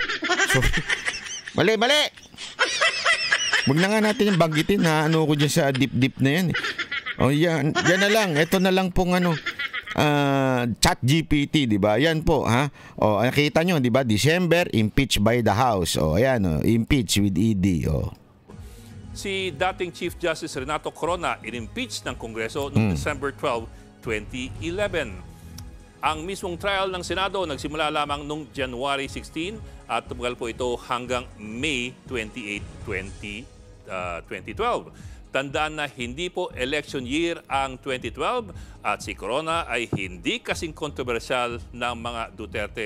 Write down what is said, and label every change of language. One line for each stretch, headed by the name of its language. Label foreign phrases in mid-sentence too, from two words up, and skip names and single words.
Filipino: Sorry. Mali! Wag na nga natin yung banggitin na ko dyan sa deep na yan. O yan na lang. Ito na lang pong chat GPT, di ba? Yan po, ha? O, nakita nyo, di ba? December,
English: impeach by the House.
Filipino: O, ayan,
English: impeach with ED.
Filipino: O. Si dating Chief Justice Renato Corona in-impeach ng Kongreso noong December 12, 2011. Ang mismong trial ng Senado nagsimula lamang noong January 16 at tumagal po ito hanggang May 28, 2012. Tandaan na hindi po election year ang 2012 at si Corona ay hindi kasing kontrobersyal ng mga Duterte.